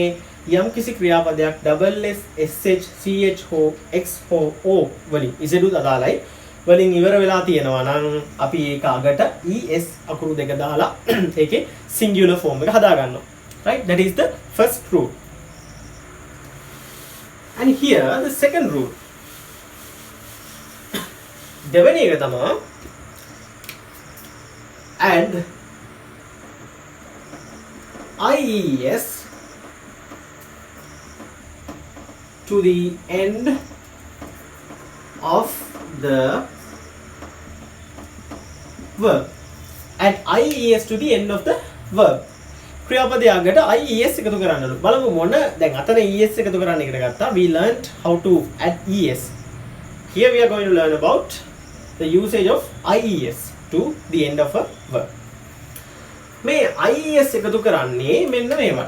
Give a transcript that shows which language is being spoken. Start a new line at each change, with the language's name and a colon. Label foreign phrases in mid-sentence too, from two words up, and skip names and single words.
Sinhala: යම් කිසි ක්‍රියාපදයක්
English: double s sh ch
Sinhala: හෝ x හෝ o වලින් ඉසෙඩු අදාළයි වලින් ඉවර වෙලා තියෙනවා නම් අපි ඒක අගට es අකුරු දෙක දාලා ඒකේ
English: singular form
Sinhala: එක හදා ගන්නවා
English: right that is the first rule and here the second rule
Sinhala: දෙවෙනි එක තමයි
English: add IES to the end of the verb. Add IES to the end of the verb.
Sinhala: ක්‍රියාපදයකට IES එකතු කරන්නලු. බලමු මොන දැන් අතන ES එකතු කරන්න ඉගෙන ගත්තා.
English: We learned how to add ES. Here we are going to learn about the usage of IES to the end of a verb.
Sinhala: මේ IES එකතු කරන්නේ මෙන්න මේවට.